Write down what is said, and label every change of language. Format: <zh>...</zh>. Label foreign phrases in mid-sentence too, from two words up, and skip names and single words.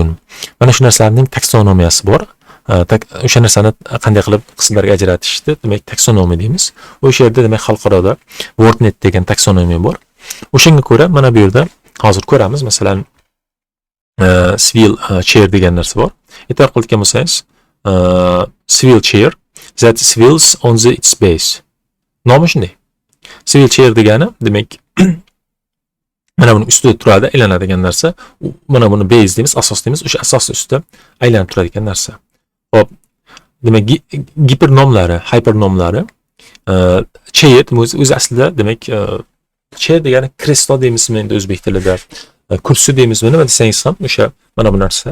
<uz>Mana shu narsalarning taksonomiyasi bor. O'sha narsani qanday qilib qismlarga ajratishni demak taksonomiya deymiz. O'sha yerda demak xalqaroda WordNet degan taksonomiya bor. O'shanga ko'ra mana bu yerda hozir ko'ramiz, masalan,</uz> <en>Civil chair</en> <uz>degan narsa bor. E'tibor qilgan bo'lsangiz,</uz> <en>swivel chair that swivels on its base.</en> <uz>Nomi shunday.</uz> <en>Swivel chair</en> <uz>degani, demak, mana buni ustida turadi, aylanadigan narsa. Mana buni base deymiz, asos deymiz. O'sha asosning ustida aylanib turadigan narsa. Xo'p, demak, gipernomlari, hypernomlari chair o'zi aslida demak chair degani kreslo deymizmi endi o'zbek tilida, kursi deymizmi, nima desangiz ham o'sha mana bu narsa.</uz>